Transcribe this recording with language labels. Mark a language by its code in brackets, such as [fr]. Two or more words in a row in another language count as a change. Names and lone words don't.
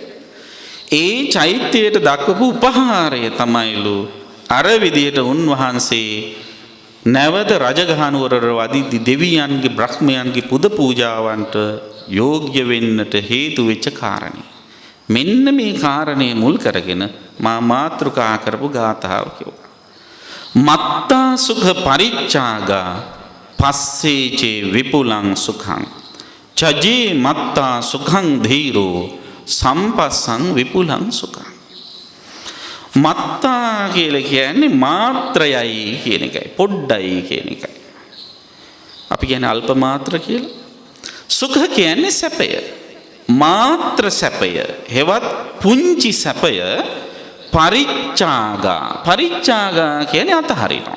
[si] ඒ චෛත්‍යයට දක්වපු උපහාරය තමයිලු අර විදියට උන්වහන්සේ නැවත රජගහනුවර වදිද්දි දෙවියන්ගේ බ්‍රහ්මයන්ගේ පුද පූජාවන්ට යෝග්‍ය වෙන්නට හේතු වෙච්ච කාරණේ. මෙන්න මේ කාරණේ මුල් කරගෙන මා මාතෘකා කරපු ගාථාව කියුවා. [pi] මත්තා සුඛ පරිච්ඡාගා පස්සේචේ විපුලං සුඛං චජේ මත්තා සුඛං ධීරෝ සම්පස්සං විපුලං සුඛං. [si] මත්තා කියලා කියන්නේ මාත්‍රයයි කියන එකයි, පොඩ්ඩයි කියන එකයි. අපි කියන්නේ අල්ප මාත්‍ර කියලා. සුඛ කියන්නේ සැපය. මාත්‍ර සැපය හෙවත් පුංචි සැපය පරිච්ඡාගා කියන්නේ අතහරිනවා.